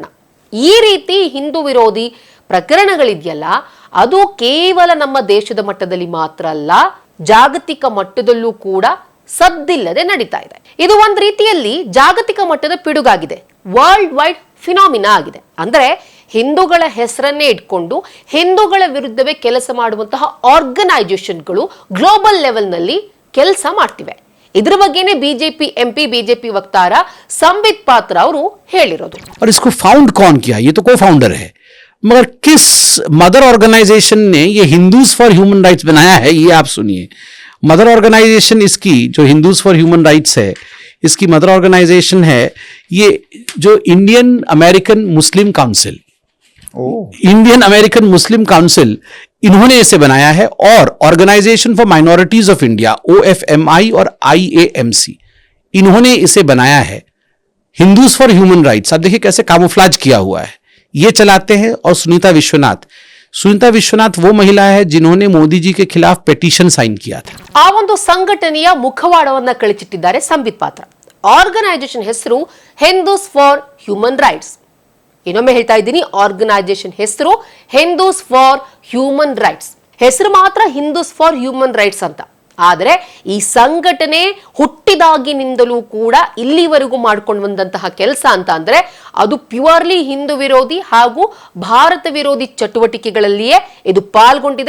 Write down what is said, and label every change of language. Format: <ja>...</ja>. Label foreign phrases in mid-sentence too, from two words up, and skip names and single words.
<kn>ಈ ರೀತಿ ಹಿಂದೂ ವಿರೋಧಿ ಪ್ರಕರಣಗಳಿದೆಯಲ್ಲ, ಅದು ಕೇವಲ ನಮ್ಮ ದೇಶದ ಮಟ್ಟದಲ್ಲಿ ಮಾತ್ರ ಅಲ್ಲ, ಜಾಗತಿಕ ಮಟ್ಟದಲ್ಲೂ ಕೂಡ ಸದ್ದಿಲ್ಲದೆ ನಡೀತಾ ಇದೆ. ಇದು ಒಂದ್ ರೀತಿಯಲ್ಲಿ ಜಾಗತಿಕ ಮಟ್ಟದ ಪಿಡುಗಾಗಿದೆ,</kn> <en>world wide phenomena</en> <kn>ಆಗಿದೆ. ಅಂದ್ರೆ ಹಿಂದೂಗಳ ಹೆಸರನ್ನೇ ಇಟ್ಕೊಂಡು ಹಿಂದೂಗಳ ವಿರುದ್ಧವೇ ಕೆಲಸ ಮಾಡುವಂತಹ ಆರ್ಗನೈಸೇಷನ್ಗಳು</kn> <en>global level</en> <kn>ನಲ್ಲಿ ಕೆಲಸ ಮಾಡ್ತಿವೆ. ಇದರ ಬಗ್ಗೆನೇ ಬಿಜೆಪಿ ಎಂಪಿ ಬಿಜೆಪಿ ವಕ್ತಾರ ಸಂಬಿತ್ ಪಾತ್ರ ಅವರು ಹೇಳಿರೋದು.</kn> <hi>और इसको फाउंड कौन किया? ये तो</hi> <en>co founder</en> <hi>है, मगर किस</hi> <en>mother organization</en> <hi>ने ये हिंदूज फॉर ह्यूमन राइट्स बनाया है, ये आप सुनिए.</hi> <en>mother organization</en> <hi>इसकी जो हिंदूज फॉर ह्यूमन राइट्स है, इसकी</hi> <en>mother organization</en> <hi>है ये जो इंडियन अमेरिकन मुस्लिम काउंसिल. इंडियन अमेरिकन मुस्लिम काउंसिल इन्होंने इसे बनाया है. और ऑर्गेनाइजेशन फॉर माइनॉरिटीज ऑफ इंडिया OFMI और IAMC इन्होंने इसे बनाया है. हिंदूज फॉर ह्यूमन राइट्स, आप देखिए कैसे कामोफ्लाज किया हुआ है, ये चलाते हैं. और सुनीता विश्वनाथ वो महिला है जिन्होंने मोदी जी के खिलाफ पेटिशन साइन किया था.</hi> <kn>ಆ ಒಂದು ಸಂಘಟನೆಯ ಮುಖವಾಡವನ್ನ ಕಳಚಿಟ್ಟಿದ್ದಾರೆ ಸಂಬಿತ್ ಪಾತ್ರ. ಆರ್ಗನೈಸೇಷನ್ ಹೆಸರು ಹಿಂದೂಸ್ ಫಾರ್ ಹ್ಯೂಮನ್ ರೈಟ್ಸ್. ಇನ್ನೊಮ್ಮೆ ಹೇಳ್ತಾ ಇದ್ದೀನಿ, ಆರ್ಗನೈಸೇಷನ್ ಹೆಸರು ಹಿಂದೂಸ್ ಫಾರ್ ಹ್ಯೂಮನ್ ರೈಟ್ಸ್. ಹೆಸರು ಮಾತ್ರ ಹಿಂದೂಸ್ ಫಾರ್ ಹ್ಯೂಮನ್ ರೈಟ್ಸ್ ಅಂತ. ಆದರೆ ಈ ಸಂಘಟನೆ ಹುಟ್ಟಿದಾಗಿನಿಂದಲೂ ಕೂಡ ಇಲ್ಲಿವರೆಗೂ ಮಾಡ್ಕೊಂಡು ಬಂದಂತಹ ಕೆಲಸ ಅಂತ ಅಂದ್ರೆ ಅದು ಪ್ಯೂರ್ಲಿ ಹಿಂದೂ ವಿರೋಧಿ ಹಾಗೂ ಭಾರತ ವಿರೋಧಿ ಚಟುವಟಿಕೆಗಳಲ್ಲಿಯೇ ಇದು ಪಾಲ್ಗೊಂಡಿದೆ.</kn>